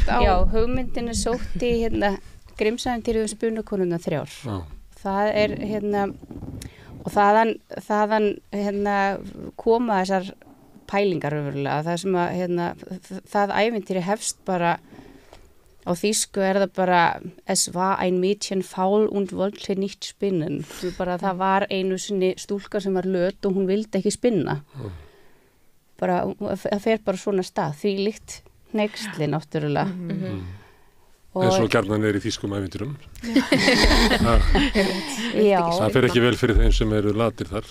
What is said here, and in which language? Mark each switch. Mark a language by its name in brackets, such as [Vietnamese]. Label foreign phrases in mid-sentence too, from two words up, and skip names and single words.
[Icelandic] Já, hugmyndin er sótt í, Grimsævintýrið um spunakonuna 3. Það er og þaðan koma þessar pælingar öfurlega, það sem að það ævintýri hefst bara á þýsku er það bara [German] es war ein Mädchen faul und wollte nicht spinnen, [Icelandic] það var einu sinni stúlka sem var löt og hún vildi ekki spinna bara, það fer bara svona stað því líkt hneyksli náttúrulega eins og gjarnan er í þýskum ævintýrum. Það fer ekki vel fyrir þeim sem eru latir þar.